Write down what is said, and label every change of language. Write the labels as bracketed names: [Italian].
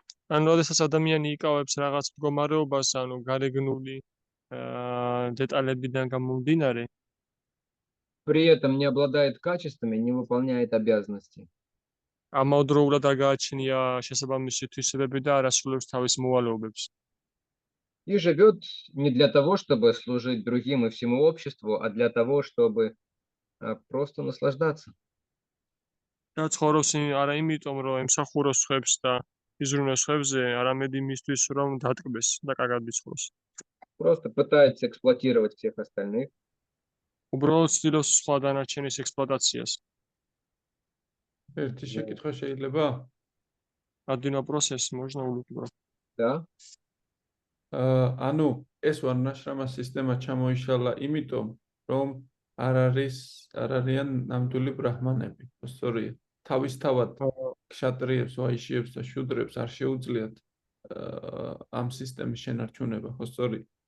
[Georgian] ანუ როდესაც ადამიანი იკავებს რაღაც მდგომარეობას, ანუ გარეგნული დეტალებიდან გამომდინარე, [Russian] при этом не обладает качествами, не выполняет обязанности. [Georgian] ამავდროულად არ გააჩნია შესაბამისი თვისებები და არ ასრულებს თავის მოვალეობებს. [Russian] И живет не для того, чтобы служить другим и всему обществу, а для того, чтобы просто наслаждаться. [Georgian] და ცხოვრობს არა იმიტომ, რომ ემსახუროს სხვებს და იზრუნოს სხვებზე, არამედ იმისთვის, რომ დატკბეს და კარგად იცხოვროს. [Russian] Просто пытается эксплуатировать всех остальных. [Georgian] უბრალოდ ცდილობს სხვა დანარჩენის ექსპლუატაციას. ერთი შეკითხვა შეიძლება? [Russian] Один вопрос, можно улыбнуться? Да. [Georgian] ანუ ეს ვარნაშრამა სისტემა ჩამოიშალა იმიტომ, რომ არ არიან ნამდვილი ბრაჰმანები. სწორია. თავისთავად ქშატრიებს, ვაიშიებს და შუდრებს არ შეუძლიათ ამ სისტემის შენარჩუნება, ხო სწორია?